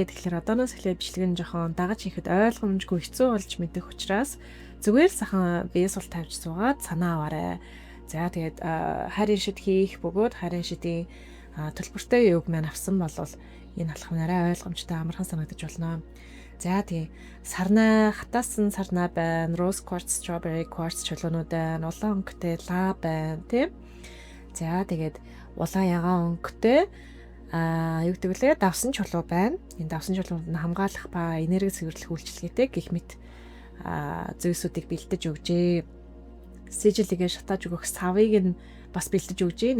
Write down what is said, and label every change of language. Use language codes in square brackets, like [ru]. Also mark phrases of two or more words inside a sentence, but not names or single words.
[mn] Тэгэхээр одооноос эхлээд бичлэг нь жоохон дагаж хийхэд ойлгомжгүй хэцүү болж мэдэх учраас зүгээр сайхан бие сул тавьж суугаад санаа аваарай. За тэгээд хайрын шид хийх бөгөөд хайрын шидийн төлбөртэй юуг маань авсан бол энэ алхам нарай ойлгомжтой амархан санагдаж болно. За тэгээ сарнай хатаасан сарнай байна, [en] rose quartz, strawberry quartz [mn] чулуунууд байна, улаан өнгөтэй ла байна, тийм. За тэгээд улаан ягаан өнгөтэй юу гэдэг лээ давсан чулуу байна. Энэ давсан чулуунд нь хамгаалах ба энерги цэвэрлэх үйлчилгээтэй гэх мэт зүйлсүүдийг бэлдэж өгжээ. Сижилийгээ шатааж өгөх савыг нь бас бэлдэж өгжээ.